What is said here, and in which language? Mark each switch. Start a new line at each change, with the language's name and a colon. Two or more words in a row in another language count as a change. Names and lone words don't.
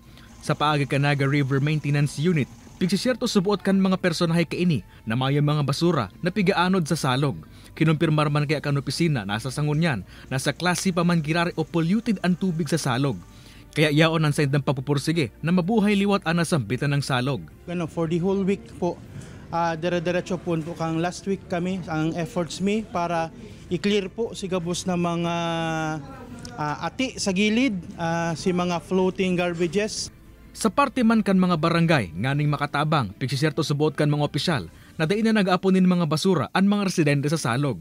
Bikol: Sa paagi kan Naga River Maintenance Unit, pigsisyerto subuot kan mga personahe kaini na may mga basura na pigaanod sa salog. Kinumpirmar man kaya kan opisina nasa sangunyan na sa klase pa man girari o polluted ang tubig sa salog. Kaya yaon ang sendang pagpupursige na mabuhay liwat ang nasambitan ng salog.
English: For the whole week
Bikol: po, dire-diretso po kang last week kami, ang efforts mi para i-clear po si gabos na mga ati sa gilid, si mga
English: floating garbages.
Bikol: Sa parte man kan mga barangay, nganing makatabang, pigsisyerto subuot kan mga opisyal na dain na nag-aaponin mga basura ang mga residente sa salog.